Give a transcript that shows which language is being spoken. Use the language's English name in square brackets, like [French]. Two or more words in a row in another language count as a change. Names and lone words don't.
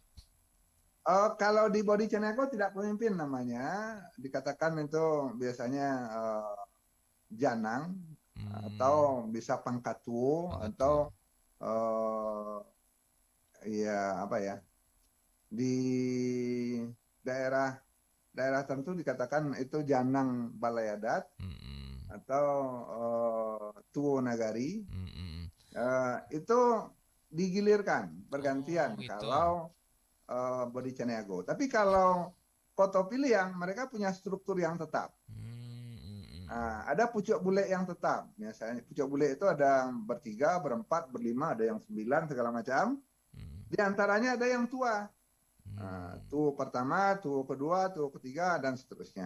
[Indonesian] kalau di Bodi Ceneko tidak pemimpin namanya, dikatakan itu biasanya janang atau bisa pangkatu atau ya apa ya, di daerah tertentu dikatakan itu janang balai adat atau tuo nagari. Itu digilirkan bergantian kalau Bodi Caniago. Tapi kalau Koto Piliang mereka punya struktur yang tetap. Ada pucuk bule yang tetap. Misalnya pucuk bule itu ada bertiga, berempat, berlima, ada yang 9 segala macam. Di antaranya ada yang tua. Tuo pertama, tuo kedua, tuo ketiga, dan seterusnya.